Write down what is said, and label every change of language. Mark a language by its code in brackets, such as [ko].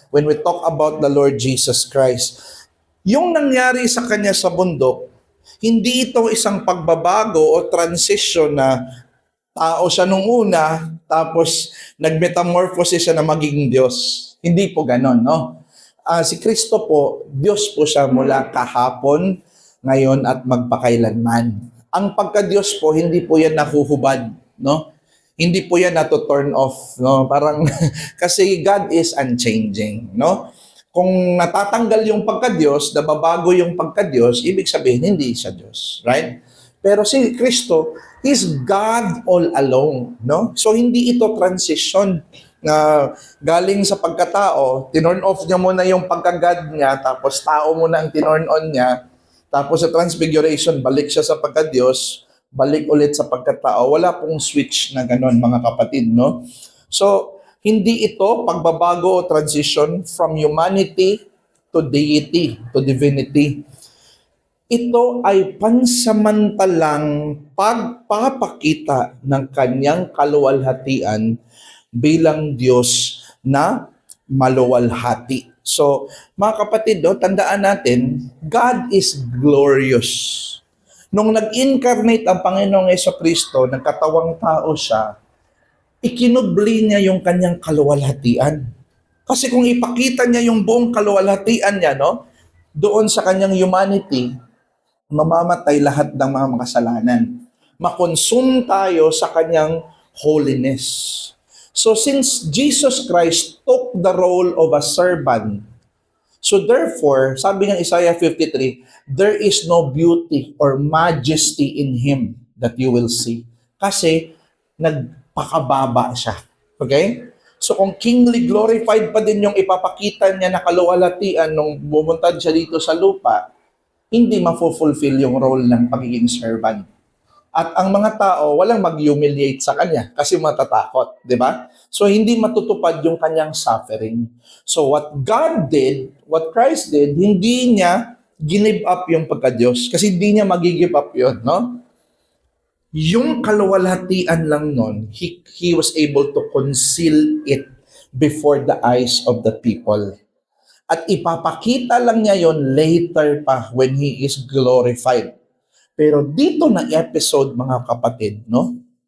[en] When we talk about the Lord Jesus Christ, [tl] yung nangyari sa kanya sa bundok, hindi ito isang pagbabago o transition na tao siya nung una, tapos nagmetamorphosis siya na magiging Diyos. Hindi po ganon, no? Si Kristo po, Diyos po siya mula kahapon, ngayon at magpakailanman. Ang pagka-Diyos po, hindi po yan nahuhubad, no? Hindi po yan nato-turn off, no? Parang, kasi [en] God is unchanging, [tl] no? Kung natatanggal yung pagka-Diyos, nababago yung pagka-Diyos, ibig sabihin, hindi siya Diyos, right? Pero si Kristo, [en] He's God all alone, [tl] no? So, hindi ito transition na galing sa pagkatao, tinurn off niya muna yung pagka-God niya, tapos tao muna ang tinurn on niya, tapos sa transfiguration, balik siya sa pagka-Diyos, balik ulit sa pagkatao. Wala pong switch na ganon, mga kapatid, no? So, hindi ito pagbabago o transition [en] from humanity to deity, to divinity. [tl] Ito ay pansamantalang pagpapakita ng kanyang kaluwalhatian bilang Diyos na maluwalhati. So, mga kapatid, tandaan natin, [en] God is glorious. [tl] Nung nag-incarnate ang Panginoong Jesucristo, nagkatawang tao siya, ikinubli niya yung kanyang kaluwalhatian. Kasi kung ipakita niya yung buong kaluwalhatian niya, no, doon sa kanyang humanity, mamamatay lahat ng mga makasalanan. Makonsume tayo sa kanyang holiness. [en] So since Jesus Christ took the role of a servant, so therefore, [tl] sabi ng [en] Isaiah 53, there is no beauty or majesty in Him that you will see. [tl] Kasi nagpakababa siya. Okay? So kung kingly glorified pa din yung ipapakita niya na kaluwalhatian nung bumuntad siya dito sa lupa, hindi mafulfill yung role ng pagiging servant. At ang mga tao, walang mag-humiliate sa kanya kasi matatakot, di ba? So, hindi matutupad yung kanyang suffering. [en] So, what God did, what Christ did, [tl] hindi niya give up yung pagka-Diyos kasi hindi niya mag-give up yun, no? Yung kaluwalhatian lang nun, [en] he was able to conceal it before the eyes of the people. [tl] At ipapakita lang niya yon later pa [en] when He is glorified. [tl] Pero dito na episode, mga kapatid, no?